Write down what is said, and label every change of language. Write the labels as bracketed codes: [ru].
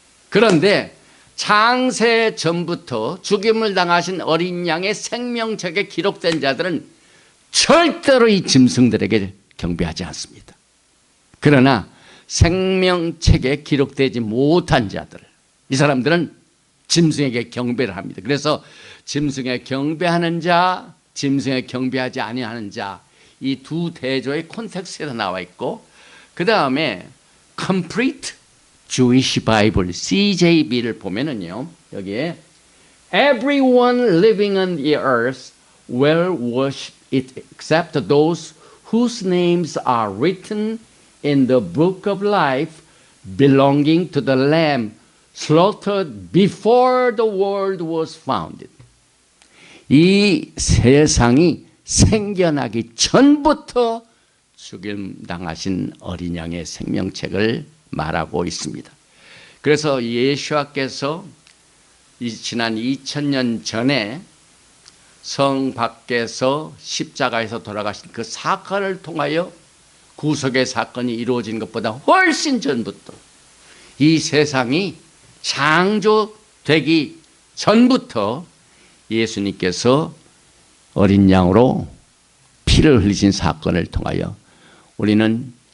[ko] 그런데 창세 전부터 죽임을 당하신 어린 양의 생명책에 기록된 자들은 절대로 이 짐승들에게 경배하지 않습니다. 그러나 생명책에 기록되지 못한 자들, 이 사람들은 짐승에게 경배를 합니다. 그래서 짐승에 경배하는 자, 짐승에 경배하지 아니하는 자, 이 두 대조의 콘텍스트에서 나와 있고, 그 다음에 Complete Jewish Bible CJB를 보면은요, 여기에 [en] Everyone living on the earth will worship it except those whose names are written in the book of life belonging to the Lamb slaughtered before the world was founded. [ko] 이 세상이 생겨나기 전부터 죽임 당하신 어린 양의 생명책을 말하고 있습니다. 그래서 예수와께서 지난 2000년 전에 성 밖에서 십자가에서 돌아가신 그 사건을 통하여 구속의 사건이 이루어진 것보다 훨씬 전부터 이 세상이 창조되기 전부터 예수님께서 어린 양으로 피를 흘리신 사건을 통하여 우리는